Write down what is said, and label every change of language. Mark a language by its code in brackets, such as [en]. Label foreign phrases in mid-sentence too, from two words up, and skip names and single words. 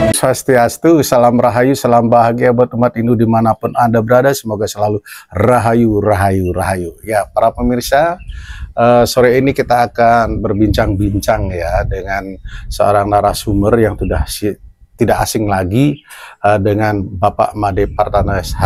[id] Swastiastu, salam rahayu, salam bahagia buat umat Hindu dimanapun Anda berada. Semoga selalu rahayu, rahayu, rahayu. Ya, para pemirsa, sore ini kita akan berbincang-bincang ya dengan seorang narasumber yang sudah tidak asing lagi dengan Bapak Made Partana SH.